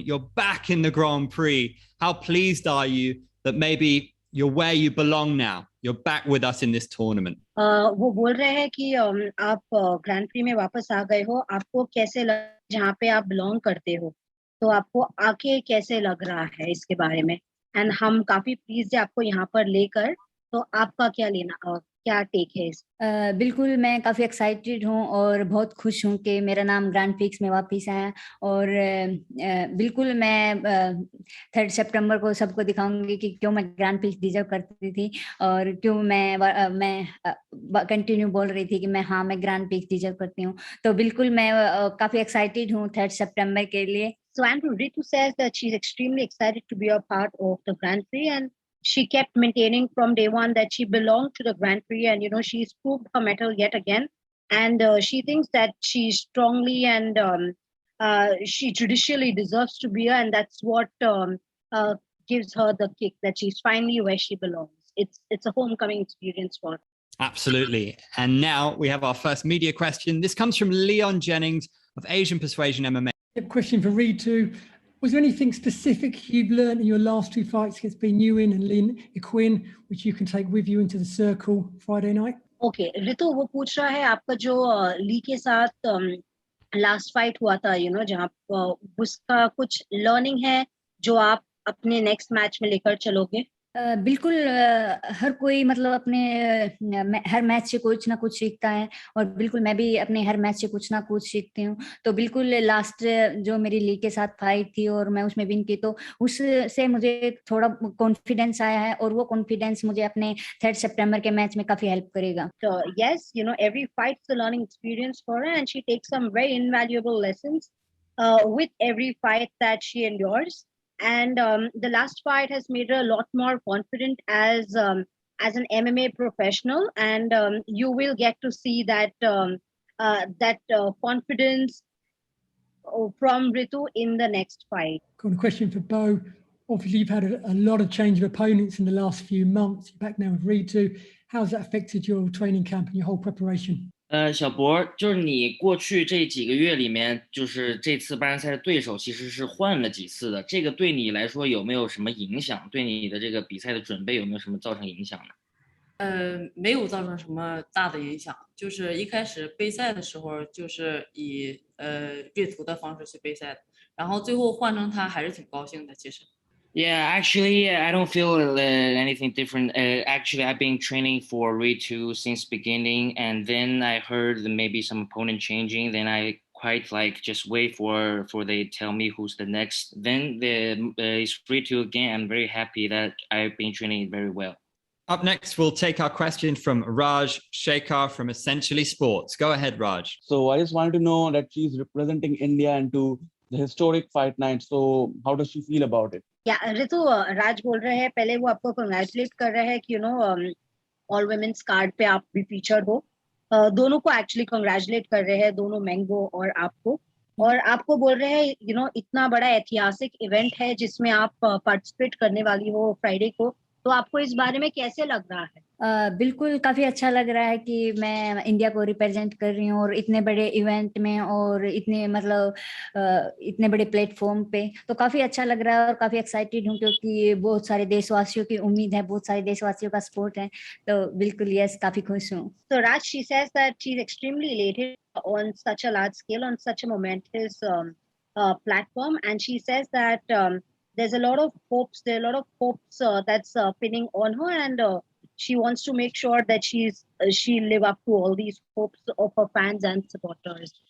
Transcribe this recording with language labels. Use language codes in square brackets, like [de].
[en] You're back in the Grand Prix. How pleased are you that maybe you're where you belong now? You're back with us in this tournament. [hi] वो बोल रहे हैं कि आप grand pre में वापस आ गए हो, आपको कैसे लग जहाँ पे आप बिलोंग करते हो, तो आपको आके कैसे लग रहा है इसके बारे में। एंड हम काफी प्लीज है आपको यहाँ पर लेकर, तो आपका क्या टेक है इस। बिल्कुल मैं काफ़ी एक्साइटेड हूँ और बहुत खुश हूँ कि मेरा नाम ग्रैंड प्रिक्स में वापस आया। और बिल्कुल मैं 3 सितंबर को सबको दिखाऊंगी कि क्यों मैं ग्रैंड प्रिक्स डिजर्व करती थी और क्यों मैं कंटिन्यू बोल रही थी कि मैं ग्रैंड प्रिक्स डिजर्व करती हूँ। तो बिल्कुल मैं काफ़ी एक्साइटेड हूँ 3 सितंबर के लिए। [en] So and Ritu says that she's extremely excited to be a part of the Grand Prix, and she kept maintaining from day one that she belonged to the Grand Prix, and she's proved her mettle yet again, and she thinks that she strongly and she judicially deserves to be here, and that's what gives her the kick that she's finally where she belongs. It's a homecoming experience for her. Absolutely. And now we have our first media question. This comes from Leon Jennings of Asian Persuasion MMA. A question for Ritu. Was there anything specific you've learned in your last 2 fights against Ben Nguyen and Lin Equin, which you can take with you into the circle Friday night? Okay, Ritu वो पूछ रहा है आपका जो Lee के साथ last fight हुआ था, जहाँ उसका कुछ लर्निंग है जो आप अपने नेक्स्ट मैच में लेकर चलोगे? बिल्कुल हर कोई मतलब अपने हर मैच से कुछ ना कुछ सीखता है और बिल्कुल मैं भी अपने हर मैच से कुछ ना कुछ सीखती हूँ। तो बिल्कुल लास्ट जो मेरी ली के साथ फाइट थी और मैं उसमें विन की, तो उससे मुझे थोड़ा कॉन्फिडेंस आया है और वो कॉन्फिडेंस मुझे अपने 3 सितंबर के मैच में काफी हेल्प करेगा। So yes, every fight is a learning experience for her, and she takes some very invaluable lessons with every fight that she endures. And the last fight has made her a lot more confident as an MMA professional, and you will get to see that confidence from Ritu in the next fight. Got a question for Bo. Obviously, you've had a lot of change of opponents in the last few months. You're back now with Ritu. How's that affected your training camp and your whole preparation? [zh] 小博，就是你过去这几个月里面，就是这次八人赛的对手其实是换了几次的，这个对你来说有没有什么影响？对你的这个比赛的准备有没有什么造成影响呢？没有造成什么大的影响，就是一开始备赛的时候就是以阅读的方式去备赛的，然后最后换成他还是挺高兴的，其实。 [en] Yeah, actually, I don't feel anything different. Actually, I've been training for Ritu since beginning, and then I heard maybe some opponent changing. Then I quite just wait for they tell me who's the next. Then it's Ritu again. I'm very happy that I've been training very well. Up next, we'll take our question from Raj Shekhar from Essentially Sports. Go ahead, Raj. So I just wanted to know that she's representing India into the historic fight night. So how does she feel about it? [hi] Yeah, Ritu, राज बोल रहे हैं, पहले वो आपको congratulate कर रहे हैं कि [en] all women's card [hi] पे आप भी featured हो। दोनों को actually congratulate कर रहे हैं, दोनों मैंगो और आपको। और आपको बोल रहे हैं इतना बड़ा ऐतिहासिक इवेंट है जिसमें आप पार्टिसिपेट करने वाली हो फ्राइडे को, तो आपको इस बारे में कैसे लग रहा है? बिल्कुल काफी अच्छा लग रहा है कि मैं इंडिया को रिप्रेजेंट कर रही हूँ और इतने बड़े इवेंट में और इतने बड़े प्लेटफॉर्म पे, तो काफी अच्छा लग रहा है और काफी एक्साइटेड हूँ क्योंकि बहुत सारे देशवासियों की उम्मीद है, बहुत सारे देशवासियों का सपोर्ट है, तो बिल्कुल यस काफी खुश हूँ। [en] So Raj, she says that she's extremely elated on such a large scale, on such a momentous platform, and she says that there's a lot of hopes, that's pinning on her, and she wants to make sure that she live up to all these hopes of her fans and supporters.